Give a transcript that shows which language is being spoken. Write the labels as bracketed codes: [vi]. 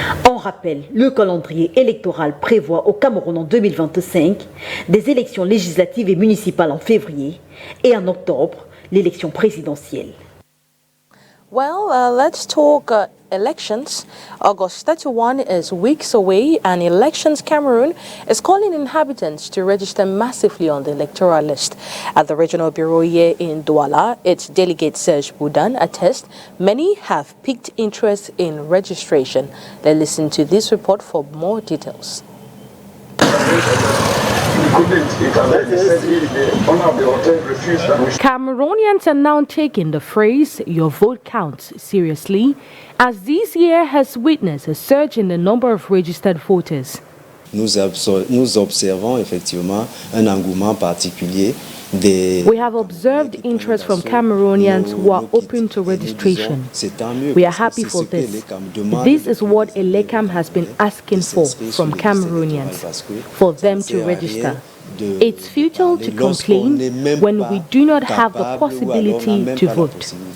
[fr] On rappelle, le calendrier électoral prévoit au Cameroun en 2025 des élections législatives et municipales en février et en octobre, l'élection présidentielle. [en] Well, let's talk elections. August 31 is weeks away, and Elections Cameroon is calling inhabitants to register massively on the electoral list. At the regional bureau here in Douala, its delegate Serge Boudan attests many have piqued interest in registration. Let's listen to this report for more details. Cameroonians are now taking the phrase "your vote counts" seriously, as this year has witnessed a surge in the number of registered voters. [fr] Nous observons effectivement un engouement particulier. [en] We have observed interest from Cameroonians who are open to registration. We are happy for this. This is what Elecam has been asking for from Cameroonians, for them to register. It's futile to complain when we do not have the possibility to vote.